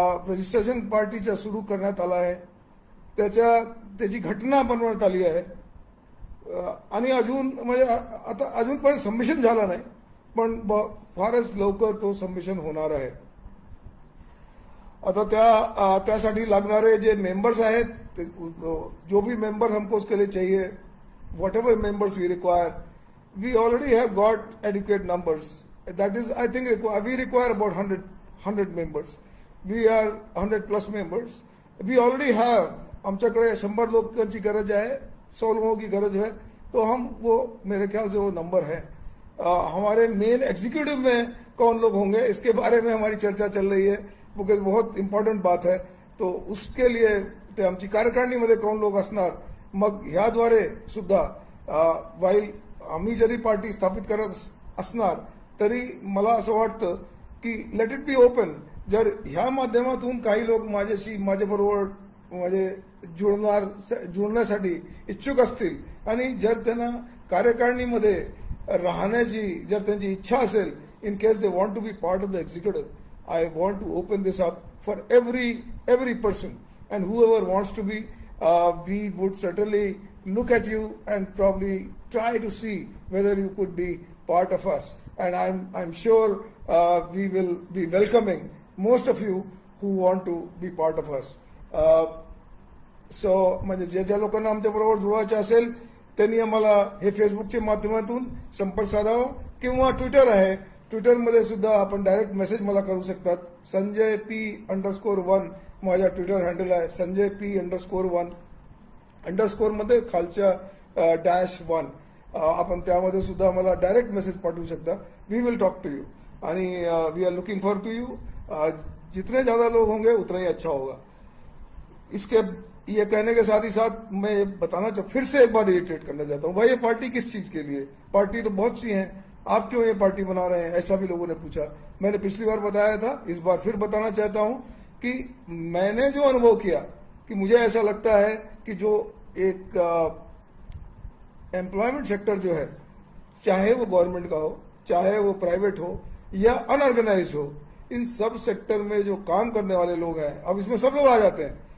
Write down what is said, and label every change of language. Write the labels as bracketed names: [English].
[Marathi] Registration पार्टीच्या सुरू करण्यात आला आहे, त्याची घटना बनवण्यात आली आहे आणि अजून म्हणजे आता अजूनपर्यंत सबमिशन झालं नाही, पण फारच लवकर तो सबमिशन होणार आहे. आता त्यासाठी लागणारे जे मेंबर्स आहेत, [Hindi] जो भी मेंबर हमको उसके लिए चाहिए, [English] whatever members we require, we already have got adequate numbers. That is, I think we require about 100 members. We are 100 plus members. We already have, [Hindi] आमच्याकडे 100 लोगों की गरज है, 100 लोगों की गरज है, तो हम वो मेरे ख्याल से वो नंबर है. हमारे मेन एग्जीक्यूटिव में कौन लोग होंगे इसके बारे में हमारी चर्चा चल रही है, बिकॉज बहुत इम्पॉर्टंट बात है. [Marathi] तो उसके लिए ते आमची कार्यकारिणीमध्ये कोण लोक असणार, मग ह्याद्वारे सुद्धा वाईल आम्ही जरी पार्टी स्थापित करत असणार तरी मला असं वाटतं की [English] Let it be open. [Marathi] जर ह्या माध्यमातून काही लोक माझ्याबरोबर म्हणजे जुळण्यासाठी इच्छुक असतील आणि जर त्यांना कार्यकारिणीमध्ये राहण्याची जर त्यांची इच्छा असेल, [English] In case they want to be part of the executive, I want to open this up for every person, and whoever wants to be, we would certainly look at you and probably try to see whether you could be part of us. And I'm sure we will be welcoming most of you who want to be part of us. [Marathi] So म्हणजे ज्या लोकांना आमच्या बरोबर जुळवायचे असेल त्यांनी आम्हाला हे फेसबुकच्या माध्यमातून संपर्क साधावा किंवा ट्विटर आहे, ट्विटरमध्ये सुद्धा आपण डायरेक्ट मेसेज मला करू शकतात. संजय P_1 माझा ट्विटर हँडल आहे, संजय P_1 अंडरस्कोरमध्ये खालच्या -1 आपण त्यामध्ये सुद्धा मला डायरेक्ट मेसेज पाठवू शकता. [English] We will talk to you आणि we are looking for to you. [Hindi] जितने ज्यादा लोग होंगे उतना ही अच्छा होगा. इसके ये कहने के साथ ही साथ मैं बताना फिर से एक बार रिट्रेट करना चाहता हूँ, भाई ये पार्टी किस चीज के लिए, पार्टी तो बहुत सी हैं, आप क्यों ये पार्टी बना रहे हैं, ऐसा भी लोगों ने पूछा. मैंने पिछली बार बताया था, इस बार फिर बताना चाहता हूं कि मैंने जो अनुभव किया कि मुझे ऐसा लगता है कि जो एक एम्प्लॉयमेंट सेक्टर जो है, चाहे वो गवर्नमेंट का हो, चाहे वो प्राइवेट हो या अनऑर्गेनाइज हो, इन सब सेक्टर में जो काम करने वाले लोग हैं, अब इसमें सब लोग आ जाते हैं.